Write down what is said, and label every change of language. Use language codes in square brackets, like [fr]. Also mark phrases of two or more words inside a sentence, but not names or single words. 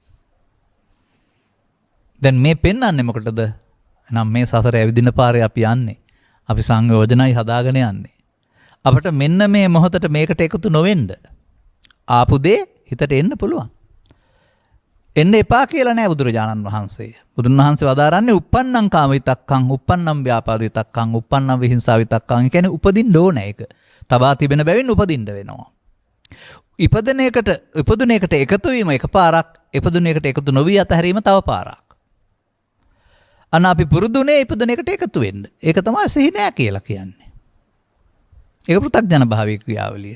[si] දැන් මේ පෙන්වන්නේ මොකටද? එහෙනම් මේ සසර ඇවිදින පාරේ අපි යන්නේ. අපි සංයෝජනයි හදාගෙන යන්නේ. අපිට මෙන්න මේ මොහොතට මේකට එකතු නොවෙන්න ආපු දේ හිතට එන්න පුළුවන්. එන්න එපා කියලා නෑ බුදුරජාණන් වහන්සේ. බුදුන් වහන්සේ වදාරන්නේ [pi] uppannam kama vitakkan, uppannam vyapada vitakkan, uppannam vihinsa vitakkan. [si] ඒ කියන්නේ උපදින්න ඕනේ ඒක. තබා තිබෙන බැවින් උපදින්න වෙනවා. ඉපදුන එකට එකතු වීම එකපාරක්, ඉපදුන එකට එකතු නොවී අතහැරීම තව පාරක්. අන්න අපි පුරුදුනේ ඉපදුන එකට එකතු වෙන්න. ඒක තමයි සිහි නෑ කියලා කියන්නේ. ඒක පෘථග්ජන භාවී ක්‍රියාවලිය.